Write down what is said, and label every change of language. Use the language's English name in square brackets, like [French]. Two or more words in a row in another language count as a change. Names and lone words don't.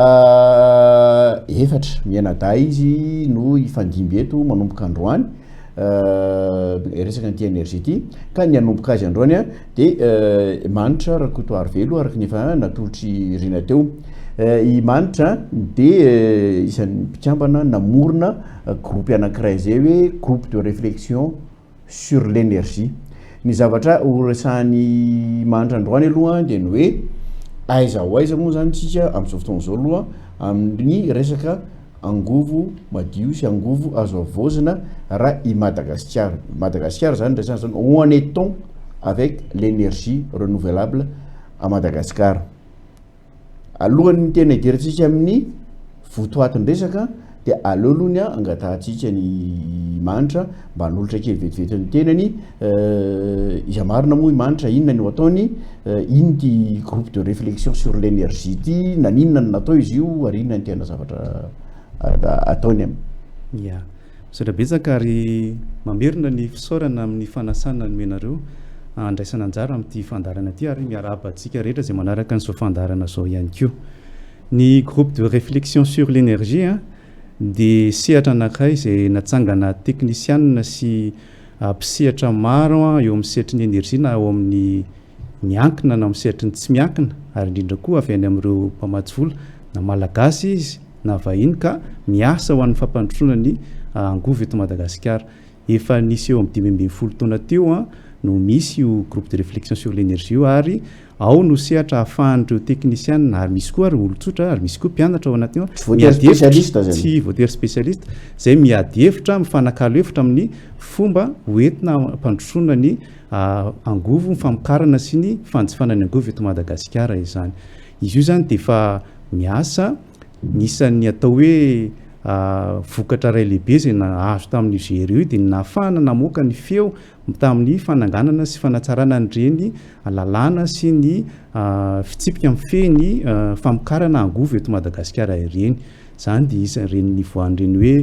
[Malagasy] efatra mianadahy izy no ifandimby eto manomboka androany resaka nyty énergie ty ka ny anomboka azy androany a dia manitra rakotoary velo araky ny efa natolotry rina teo i manitra dia isan'ny mpikambana namorona groupe anankiray zay hoe [French] groupe de réflexion sur l'énergie [Malagasy] ny zavatra horesahan'ny manitra androany aloha dia ny hoe aiza ho aiza moa zany tsika amin'izao fotoana zao aloha amin'ny resaka angovo madio sy angovo azo avozina raha i Madagascar zany resana zany [French] où en est-on avec l'énergie renouvelable à Madagascar [Malagasy] alohan'ny tena hidirantsika amin'ny votoatin'ny resaka dia aleolohany a angatahantsika ny manitra mba hanolotra kely vetivety ny tenany iza marina moa i manitra inona no ataony iny ty [French] groupe de réflexion sur l'énergie [Malagasy] ty naninona ny natao izy io ary inona ny tena zavatra ataony aminy ya misaotra betsaka ary mamerina ny fisaorana amin'ny fanasana ny menareo andraisana anjara amin'ity fandarana ty ary miarabantsika rehetra zay manaraka nyzao fandarana zao ihany ko ny [French] groupe de réflexion sur l'énergie [Malagasy] dia sehatra anankiray zay natsangana teknisianina sy mpisehatra maro eo amin'ny sehatry ny énergie na eo amin'ny miankina na amin'ny sehatry ny tsy miankina ary indrindra koa avy any amin'ireo mpamatsy vola na malagasy izy na vahiny ka miasa ho an'ny fampandrosoana ny angovo eto Madagasikara efa nisy eo amin'ny 2020 taona teo no misy io [French] groupe de réflexion sur l'énergie [Malagasy] io ary ao no sehatra ahafahan'ireo teknisianina ary misy koa ary olon-tsotra ary misy koa mpianatra ao anatiny tsy voatery spécialiste zay miady hevitra mifanakalo hevitra amin'ny fomba hoentina hampandrosoana ny angovo mifamokarana sy ny fanjifanany angovo eto Madagasikara izany izy io zany dia efa miasa nisan'ny atao hoe vokatra ray lehibe zay nahazo tamin'ny GRU io dia nahafahana namoaka ny feo tamin'ny fananganana sy fanatsarana nyreny lalàna sy ny fitsipika amin'ny feny famokarana angovo eto Madagasikara ireny zany dia isan'ireny nivoan'ireny